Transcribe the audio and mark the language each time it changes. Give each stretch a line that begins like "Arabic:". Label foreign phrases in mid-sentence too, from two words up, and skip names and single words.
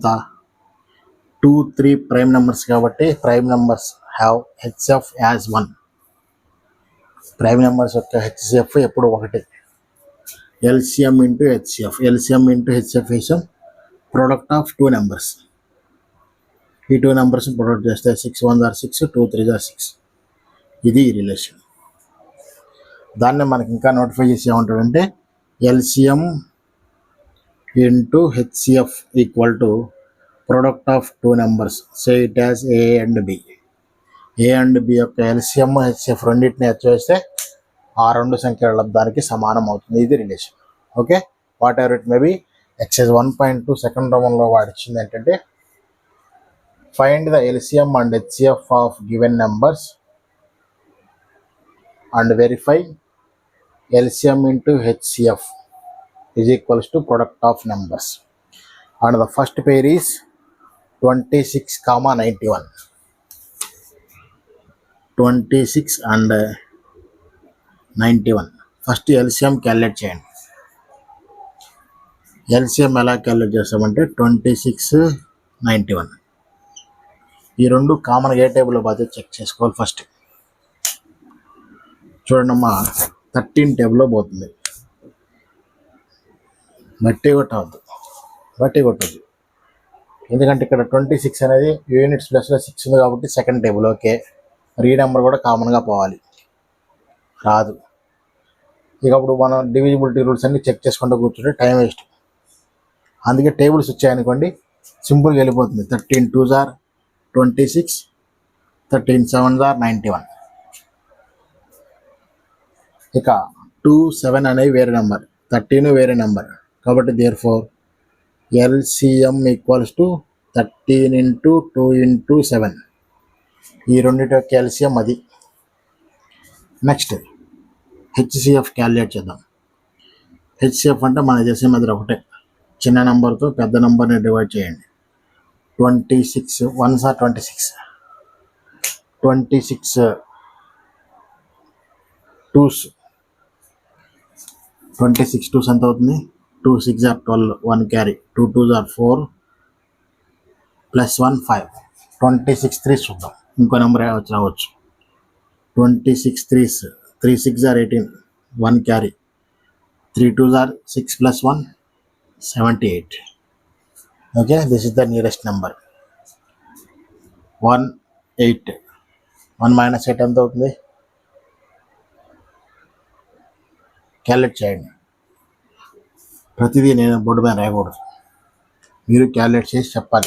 English: 2 3 prime numbers కాబట్టి prime numbers have HCF as 1. prime numbers
Telugu: యొక్క హెచ్సిఎఫ్ ఎప్పుడు ఒకటి.
English: LCM into HCF. LCM into HCF వేసాం product of 2 numbers. ఈ 2 numbers product చేస్తే 6 1s are 6, 2 3s are 6.
Telugu: ఇది ఈ రిలేషన్. దాన్ని మనకి ఇంకా నోటిఫై చేసి ఏమంటాడంటే
English: LCM into HCF equal to product of 2 numbers. Say it as A and B. A and B
Telugu: యొక్క ఎల్సిఎం హెచ్సిఎఫ్ రెండింటిని హెచ్చేస్తే ఆ రెండు సంఖ్యల లబ్ధానికి సమానం అవుతుంది.
English: ఇది relation. Okay, whatever it may be. Exercise 1.2 second Roman
Telugu: వాడిచ్చింది ఏంటంటే
English: find the LCM and HCF of given numbers and verify LCM into HCF is equals to product of numbers. and the first pair is 26, 91. 26 and 91. first LCM calculate
Telugu: చేయండి. ఎల్సిఎం ఎలా క్యాలిక్యులేట్ చేస్తామంటే 26, 91. ఈ రెండు కామన్గా ఏ టేబుల్లో పోతే చెక్ చేసుకోవాలి. ఫస్ట్ చూడండమ్మా, 13 టేబుల్లో పోతుంది. బట్టి కొట్టవద్దు, ఎందుకంటే ఇక్కడ 26 అనేది
English: units plus
Telugu: 6 ఉంది కాబట్టి
English: second table okay.
Telugu: మరి ఈ నెంబర్ కూడా కామన్గా పోవాలి, రాదు. ఇక అప్పుడు మనం
English: divisibility rules
Telugu: అన్ని చెక్ చేసుకుంటూ కూర్చుంటే
English: time waste.
Telugu: అందుకే టేబుల్స్ వచ్చాయనుకోండి సింపుల్గా వెళ్ళిపోతుంది.
English: 13 2s are 26, 13 7s are 91.
Telugu: ఇక 2, 7 అనేవి వేరే నెంబర్, 13 వేరే నెంబర్ కాబట్టి
English: therefore LCM equals to 13 into 2 into 7.
Telugu: ఈ రెండింటి యొక్క ఎల్సిఎం అది.
English: next HCF calculate
Telugu: చేద్దాం. హెచ్సిఎఫ్ అంటే మనకు చేసే మధ్య ఒకటే, చిన్న నెంబర్తో పెద్ద నెంబర్ని డివైడ్ చేయండి.
English: 26 1s are 26, 26 2s, 26 2s
Telugu: ఎంత అవుతుంది?
English: 2 6 are 12, 1 క్యారీ, 2 2s are 4 +1 5. 26 3s
Telugu: చూద్దాం, ఇంకో నెంబర్ రావచ్చు.
English: 26 3s, 3 6 are 18, 1 క్యారీ, 3 2s are 6 +1 78. Okay, this is the nearest number. 1 8, 1 - 8
Telugu: ఎంత అవుతుంది? క్యాలిక్యులేట్ చేయండి. ప్రతిదీ నేను బోర్డు మీద రాయకూడదు, మీరు క్యాలిక్యులేట్ చేసి చెప్పాలి.